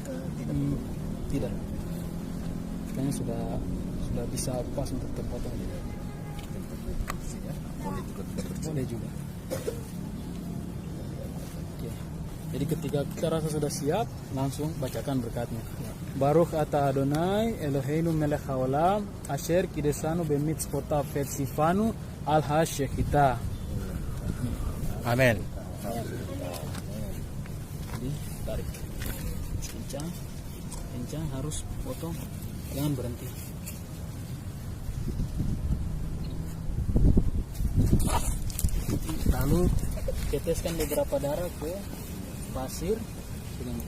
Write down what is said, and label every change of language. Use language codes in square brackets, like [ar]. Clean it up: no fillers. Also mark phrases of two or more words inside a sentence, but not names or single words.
[id] tidak. Kayaknya sudah bisa pas untuk terpotong. Boleh juga. Ya. Jadi ketika kita rasa sudah siap, langsung bacakan berkatnya. [he] ברוך אתה אדוני אלוהינו מלך העולם אשר קדשנו במצוותיו וצונו על השחיטה. [id] Amin. Jadi tarik kencang, harus potong, jangan berhenti. Lalu teteskan beberapa darah ke pasir dengan itu.